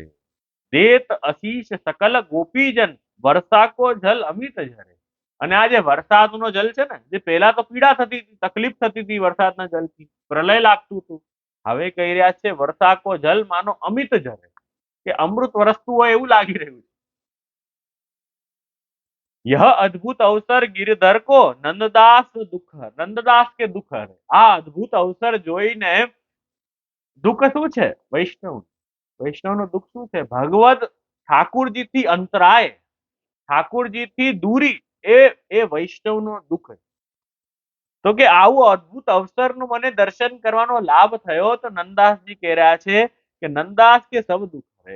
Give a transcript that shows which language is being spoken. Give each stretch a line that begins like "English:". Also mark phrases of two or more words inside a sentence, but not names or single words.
Hindi: देत अशीष सकल गोपीजन वर्षाको जल अमित झरे.
Gujarati: અને આ જે વરસાદનો જલ છે ને, જે પહેલા તો પીડા થતી હતી, તકલીફ થતી હતી વરસાદના જલથી, પ્રલય લાગતું હતું, હવે કહી રહ્યા છે
Hindi: वर्षाको जल
Gujarati: માનો અમિત ઝરે, કે અમૃત વરસતું હોય એવું લાગી રહ્યું છે.
Hindi: यह अद्भुत अवसर गिरधर को नंददास दुख नंददास के दुख हरे.
Gujarati: આ અદ્ભુત અવસર જોઈને દુઃખ શું છે? વૈષ્ણવ વૈષ્ણવનું દુઃખ શું છે? ભગવદ ઠાકુરજીથી અંતરાય, ઠાકુરજીથી દૂરી, એ વૈષ્ણવનું દુઃખ છે. તો કે આવું અદ્ભુત અવસરનું મને દર્શન કરવાનો લાભ થયો તો નંદદાસજી કહી રહ્યા છે કે
Hindi: नंददास के सब दुःख हरे.